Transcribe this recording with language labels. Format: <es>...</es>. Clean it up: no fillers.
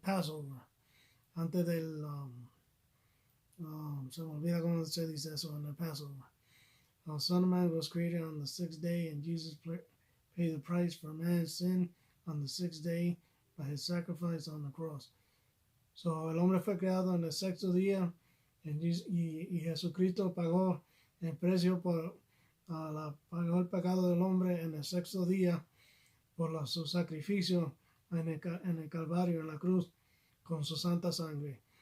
<es>Passover, antes del, se me olvida cómo se dice eso en el Passover.</es> <en>Son of Man was created on the sixth day, and Jesus paid the price for man's sin on the sixth day by his sacrifice on the cross.</en> <es>So, el hombre fue creado en el sexto día y Jesucristo pagó el precio pagó el pecado del hombre en el sexto día por su sacrificio en el Calvario, en la cruz, con su santa sangre.</es>